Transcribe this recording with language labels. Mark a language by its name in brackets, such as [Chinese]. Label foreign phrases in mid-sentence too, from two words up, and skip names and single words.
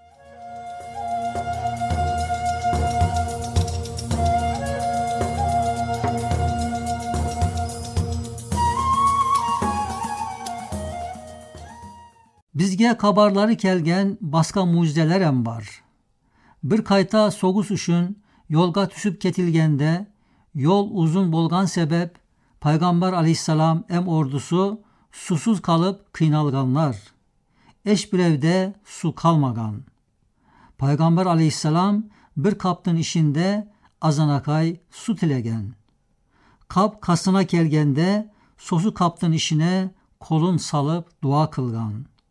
[Nogai] Bizge kabarları kelgen baska mucizeler em var. Bir kayta sogus üçün yolga tüsüp ketilgende yol uzun bolgan sebep Peygamber Aleyhisselam em ordusu susuz kalıp kıynalganlar. Eş bir evde su kalmagan. Peygamber Aleyhisselam bir kaptın işinde azanakay su tilegen. Kap kasına kelgende sosu kaptın işine kolun salıp dua kılgan.